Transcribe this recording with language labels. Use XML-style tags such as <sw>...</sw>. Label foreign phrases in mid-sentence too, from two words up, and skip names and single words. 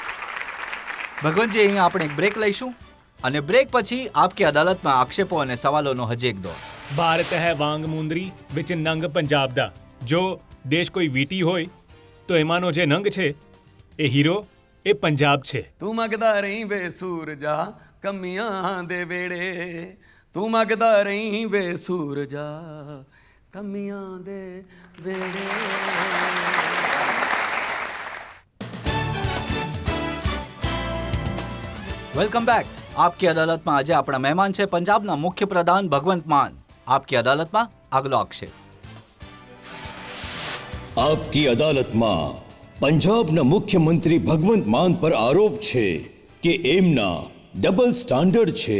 <gu>ભગવંતજી, અહીંયા આપણે એક બ્રેક લઈશું અને બ્રેક પછી આપકી અદાલતમાં આક્ષેપો અને સવાલોનો હજી એક દોર.</gu> <pa>ਭਾਰਤ ਹੈ ਵਾਂਗ ਮੁੰਦਰੀ ਵਿੱਚ ਨੰਗ ਪੰਜਾਬ ਦਾ.</pa> <gu>જો દેશ કોઈ વીટી હોય તો એમાંનો જે નંગ છે એ હીરો એ પંજાબ છે.</gu> <pa>ਤੂੰ ਮੰਗਦਾ ਰਹੀਂ ਵੇ ਸੂਰਜਾ ਕਮੀਆਂ ਦੇ ਵੇੜੇ ਤੂੰ ਮੰਗਦਾ ਰਹੀਂ ਵੇ ਸੂਰਜਾ ਕਮੀਆਂ ਦੇ ਵੇੜੇ.</pa> <en>Welcome back.</en> <gu>આપકી અદાલતમાં આજે આપણા મહેમાન છે પંજાબના મુખ્ય પ્રધાન ભગવંત માન. આપકી અદાલતમાં આગલો આક્ષેપ. આપકી અદાલતમાં પંજાબના મુખ્યમંત્રી ભગવંત માન પર આરોપ છે કે એમના</gu> <en>double standard</en> <gu>છે.</gu>